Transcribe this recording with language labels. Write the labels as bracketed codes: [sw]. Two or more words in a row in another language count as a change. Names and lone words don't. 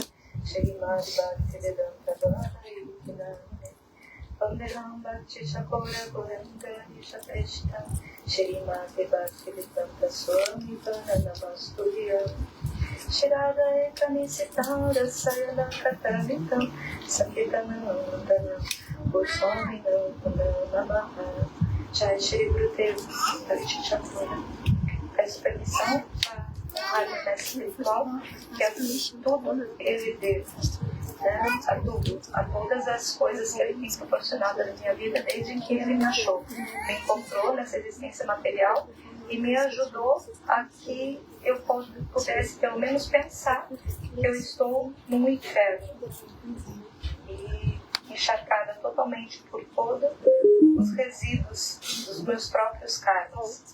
[sa] Shrimad Bhaktivedanta Bhaktivedanta Vandeham Bhakti Chakora Goranga Nisha Preshta Shrimad Bhaktivedanta Swami Namastudiya Shirada Ekanisita Rasayana Katamitam Sakitanam Goswaminam Namaha Jai Shri Gurudeva Bhakti Chakora. [pt] Peço permissão à Rádio Mestre Espiritual, que a tudo ele deu, né? A todas as coisas que ele tem proporcionado na minha vida desde que ele me achou, me encontrou nessa existência material e me ajudou a que eu pudesse pelo menos pensar que eu estou no inferno, e encharcada totalmente por todos os resíduos dos meus próprios karmas.